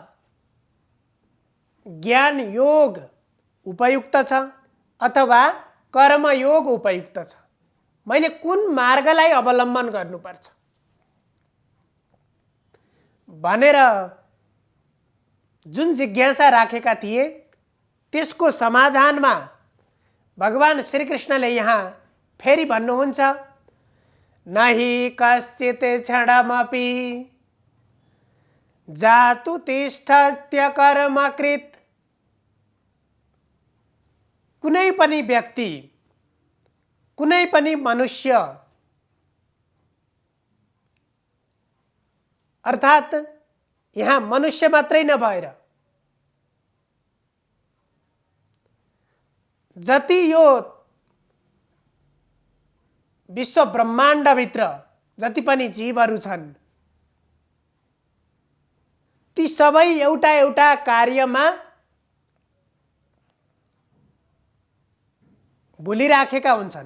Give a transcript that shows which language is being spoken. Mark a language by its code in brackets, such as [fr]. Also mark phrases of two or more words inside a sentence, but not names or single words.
[ne] ज्ञान योग उपयुक्त छ अथवा कर्मयोग उपयुक्त छ, मैले कुन मार्गलाई अवलम्बन गर्नुपर्छ भनेर जुन जिज्ञासा राखेका थिए त्यसको समाधानमा भगवान श्रीकृष्णले यहाँ फेरि भन्नुहुन्छ, [sa] नहि कश्चित् क्षणमपि जातु तिष्ठत्य कर्मकृत्। [ne] कुनै पनि व्यक्ति, कुनै पनि मनुष्य अर्थात् यहाँ मनुष्य मात्रै नभएर जति यो विश्व ब्रह्माण्डभित्र जति पनि जीवहरू छन् ती सबै एउटा एउटा कार्यमा भुलिराखेका हुन्छन्।